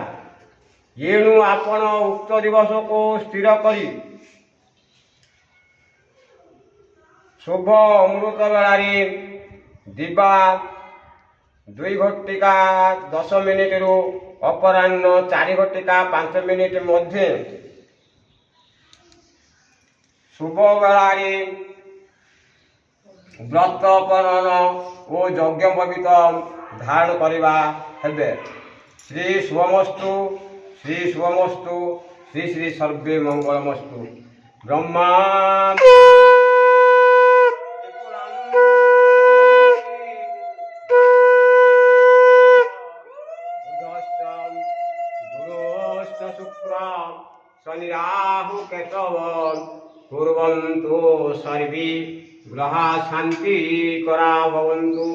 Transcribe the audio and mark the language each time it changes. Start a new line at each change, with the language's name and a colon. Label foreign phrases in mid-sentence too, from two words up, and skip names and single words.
Odia: ଏଣୁ ଆପଣ ଉକ୍ତ ଦିବସକୁ ସ୍ଥିର କରି ଶୁଭ ଅମୃତ ବେଳାରେ ଦିବା 2:10 ଅପରାହ୍ନ 4:05 ମଧ୍ୟରେ ଶୁଭ ବେଳାରେ ବ୍ରତ ଉପନୟନ ଓ ଯଜ୍ଞ ପବିତ୍ର ଧାରଣ କରିବା ହେବେ।
Sanskrit: श्री शुभमस्तु श्री शुभमस्तु श्री श्री सर्वे मङ्गलमस्तु। ବ୍ରହ୍ମା शनि राहु केतव कुर्वन्तु सर्वे ग्रहा शांति करा भवन्तु।